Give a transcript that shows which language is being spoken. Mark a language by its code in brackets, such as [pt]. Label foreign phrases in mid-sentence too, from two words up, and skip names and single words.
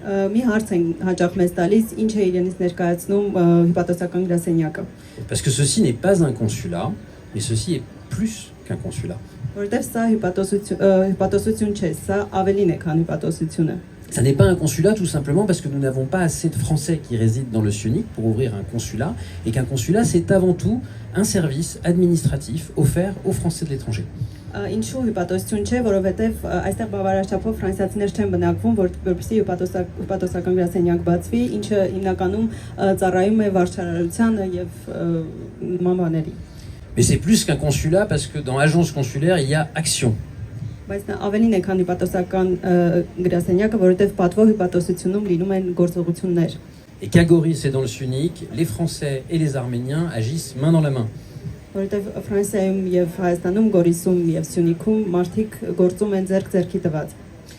[fr] Parce que ceci n'est pas un consulat, mais ceci est plus qu'un consulat. Ça n'est pas un consulat tout simplement parce que nous n'avons pas assez de Français qui résident dans le SIONIC pour ouvrir un consulat, et qu'un consulat c'est avant tout un service administratif offert aux Français de l'étranger. [hy] Ինչու հյուպատոսություն չէ, որովհետև այստեղ բավարար չափով ֆրանսիացիներ չեն բնակվում, որպեսզի հյուպատոսական գրասենյակ բացվի, ինչը հիմնականում ծառայում է վարչարարությանը եւ նման բաների։ [fr] Mais c'est plus qu'un consulat parce que dans agence consulaire il y a action. [hy] Բայց նա ավելին է քան հյուպատոսական գրասենյակը, որովհետև պատվո հյուպատոսությունում լինում են գործողություններ։ [fr] Et qu'à Goris et dans le SIONIC, les Français et les Arméniens agissent main dans la main. [hy] Որովհետև Ֆրանսիայում եւ Հայաստանում, Գորիսում եւ Սյունիքում մարդիկ գործում են ձեռք ձեռքի տված։